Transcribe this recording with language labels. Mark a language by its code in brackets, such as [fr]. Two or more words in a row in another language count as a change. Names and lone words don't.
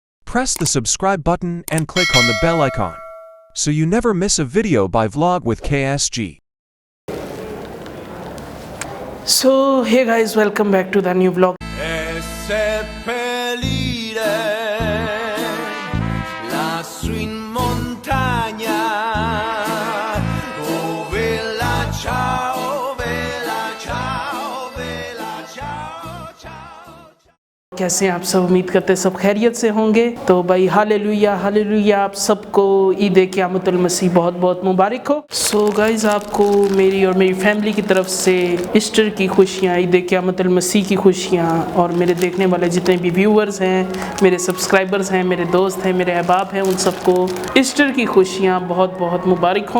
[en] Press the subscribe button and click on the bell icon so you never miss a video by Vlog with KSG. So hey guys, welcome back to the new vlog. [it] Lassù in montagna, oh vela ciao, vela ciao, vela ciao, ciao. [ur] کیسے ہیں آپ سب? امید کرتے ہیں سب خیریت سے ہوں گے۔ تو بھائی ہیلیلویا ہیلیلویا، آپ سب کو عید قیامت المسیح بہت بہت مبارک ہو. [en] So guys, [ur] آپ کو میری اور میری فیملی کی طرف سے ایسٹر کی خوشیاں، عید قیامت المسیح کی خوشیاں، اور میرے دیکھنے والے جتنے بھی ویورز ہیں، میرے سبسکرائبرز ہیں، میرے دوست ہیں، میرے احباب ہیں، ان سب کو ایسٹر کی خوشیاں بہت بہت مبارک ہوں.